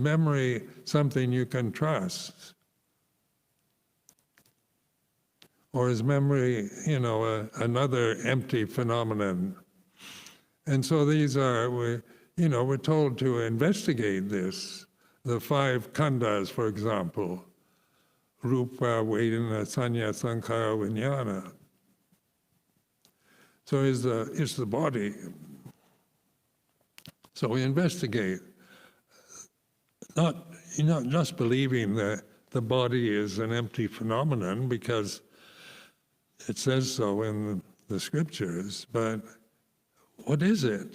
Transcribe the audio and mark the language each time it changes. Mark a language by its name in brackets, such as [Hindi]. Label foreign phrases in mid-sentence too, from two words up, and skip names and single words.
[English] Is memory something you can trust? Or is memory, another empty phenomenon? And so these are, we're told to investigate this. The 5 khandhas, for example, [Pali] rupa, vedana, sanya, sankhara, vijnana. [English] So is the body. So we investigate, not just believing that the body is an empty phenomenon because it says so in the scriptures, but what is it?